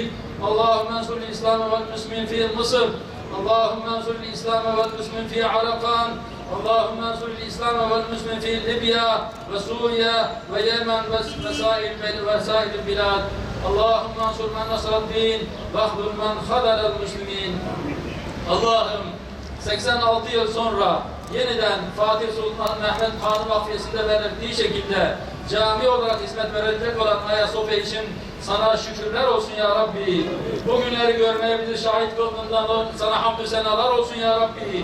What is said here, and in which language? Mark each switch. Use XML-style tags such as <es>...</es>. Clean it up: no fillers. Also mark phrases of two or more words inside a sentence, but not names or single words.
<ar>اللهم انصر الإسلام والمسلمين في مصر. اللهم انصر الإسلام والمسلمين في عرقان. اللهم انصر الإسلام والمسلمين في ليبيا وسوريا ويمن وسائر البلاد. اللهم انصر من نصر الدين واخذل من خذل المسلمين.</ar> <tr>Allah'ım 86 yıl sonra yeniden Fatih Sultan Mehmet Han Vakfiyesi'nde verildiği şekilde cami olarak hizmet verilecek olan Ayasofya için sana şükürler olsun</tr> <ar>يا ربي.</ar> <tr>Bugünleri görmeye bizi şahit kıldığından sana hamdü senalar olsun</tr> <ar>يا ربي.</ar>